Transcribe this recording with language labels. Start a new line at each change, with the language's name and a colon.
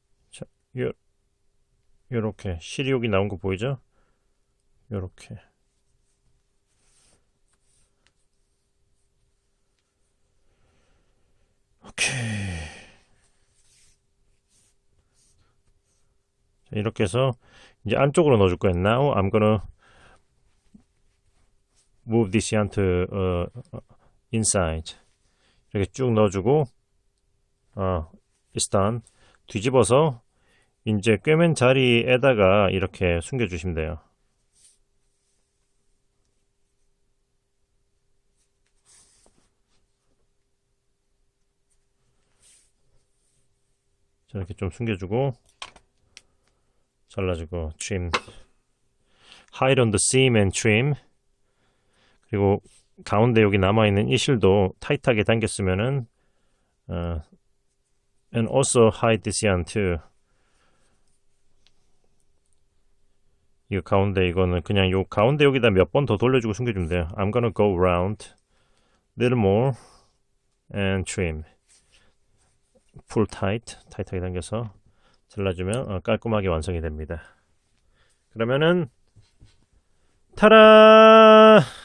Korean: 자, 요렇게 실이 여기 나온 거 보이죠? 요렇게. 오케이. 이렇게 해서 이제 안쪽으로 넣어줄 거예요.
English: Now I'm gonna move this yarn to inside.
Korean: 이렇게 쭉 넣어주고 일단 뒤집어서 이제 꿰맨 자리에다가 이렇게 숨겨주시면 돼요. 이렇게 좀 숨겨주고 잘라주고
English: trim, hide on the seam and trim.
Korean: 그리고 가운데 여기 남아있는 이 실도 타이트하게 당겼으면은
English: and also hide this yarn too.
Korean: 이거 가운데 이거는 그냥 요 가운데 여기다 몇 번 더 돌려주고 숨겨주면 돼요.
English: I'm gonna go around little more and trim. Pull tight,
Korean: 타이트하게 당겨서 잘라주면 깔끔하게 완성이 됩니다. 그러면은 타라!